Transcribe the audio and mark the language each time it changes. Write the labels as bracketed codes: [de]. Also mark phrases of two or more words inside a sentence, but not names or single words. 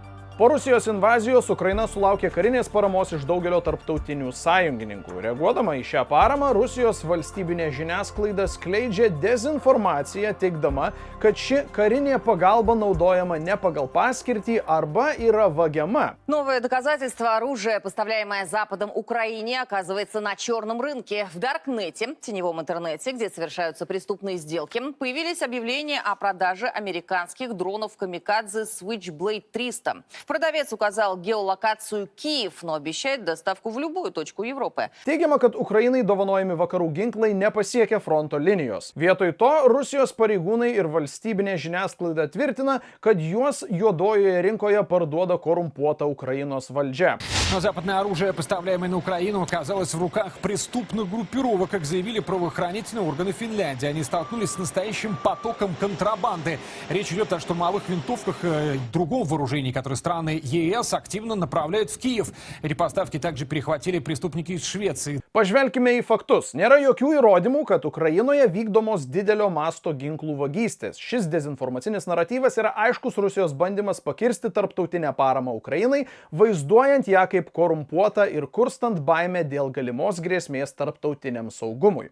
[lt] Po Rusijos invazijos Ukraina sulaukė karinės paramos iš daugelio tarptautinių sąjungininkų. Reaguodama į šią paramą, Rusijos valstybinė žiniasklaida skleidžia dezinformaciją, teigdama, kad ši karinė pagalba наудояма не pagal paskirtį arba yra vagiama. [ru] Новое доказательство: оружие, поставляемое Западом Украине, оказывается на черном рынке. В Даркнете, теневом интернете, где совершаются преступные сделки, появились объявления о продаже американских дронов «Камикадзе» Switchblade 300. Продавец указал геолокацию Киев, но обещает доставку в любую точку Европы. [lt] Teigiama, kad Ukrainai dovanojami vakarų ginklai nepasiekia fronto linijos. Vietoj to Rusijos pareigūnai ir valstybinė žiniasklaida tvirtina, kad juos juodojoje rinkoje parduoda korumpuota Ukrainos valdžia. [ru] Но западное оружие, поставляемое на Украину, оказалось в руках преступных группировок, как заявили правоохранительные органы Финляндии. Они столкнулись с настоящим потоком контрабанды. Речь идет о штурмовых винтовках и другом вооружении, которые страны ЕС активно направляют в Киев. Эти поставки также перехватили преступники из Швеции. [lt] Pažvelkime į faktus. Nėra jokių įrodymų, kad Ukrainoje vykdomos didelio masto ginklų vagystės. Šis dezinformacinis naratyvas yra aiškus Rusijos bandymas pakirsti tarptautinę paramą Ukrainai, vaizduojant ją kaip korumpuotą ir kurstant baimę dėl galimos grėsmės tarptautiniam saugumui.